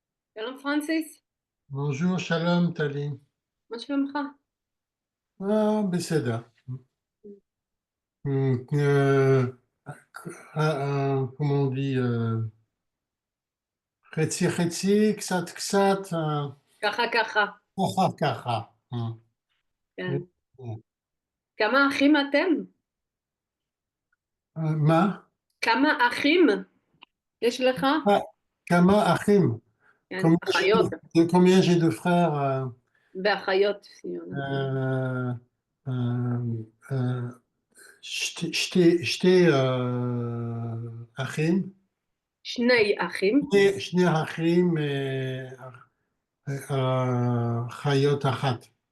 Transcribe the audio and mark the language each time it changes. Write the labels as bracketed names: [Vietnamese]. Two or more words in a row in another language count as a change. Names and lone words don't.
[Hebrew] שלום פרנסיס, [French] Bonjour, shalom, Tali. [Hebrew] מה שלומך? Ah, בסדר. [French] Comment on dit, [Hebrew] חצי חצי, קצת קצת, ככה ככה, ככה ככה. כן. כמה אחים אתם? מה? כמה אחים יש לך? כמה אחים? כן, [French] Combien [Hebrew] אחיות, [French] combien j'ai de frères? [Hebrew] ואחיות. Euh, euh, euh, שתי אחים, שני אחים, שני אחים, חיות אחת,